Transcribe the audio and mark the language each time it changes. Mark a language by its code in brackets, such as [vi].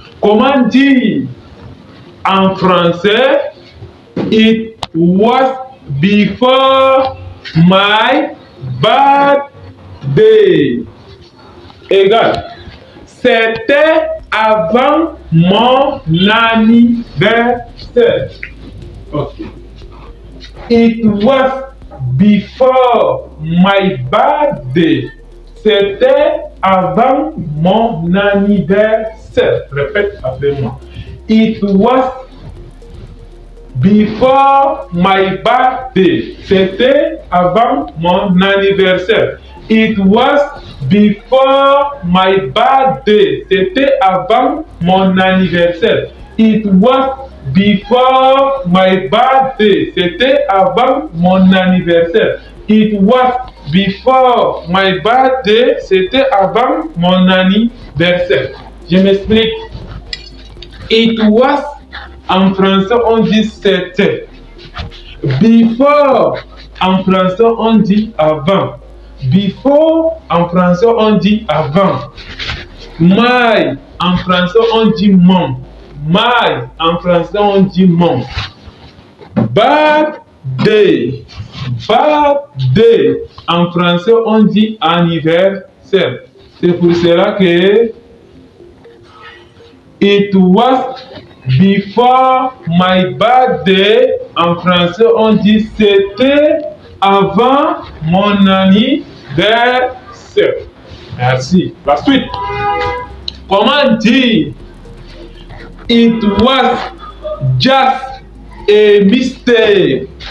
[fr] Comment dire en français [en] it was before my birthday? [fr] Égal. C'était avant mon anniversaire. Ok. [en] It was before my birthday. [fr] C'était avant mon anniversaire. Répète après moi. [en] It was before my birthday. [fr] C'était avant mon anniversaire. [en] It was before my birthday. [fr] C'était avant mon anniversaire. [en] It was before my birthday. [fr] C'était avant mon anniversaire. [en] It was before my birthday. [fr] C'était avant mon anniversaire. Je m'explique. [en] It was, [fr] en français, on dit c'était. [en] Before, [fr] en français, on dit avant. [en] Before, [fr] en français, on dit avant. [en] My, [fr] en français, on dit mon. My, en français, on dit mon. [en] Birthday. Birthday. [fr] En français, on dit anniversaire. C'est pour cela que [en] it was before my birthday. [fr] En français, on dit c'était avant mon anniversaire. Merci. La suite. Comment dire [en] it was just a mistake?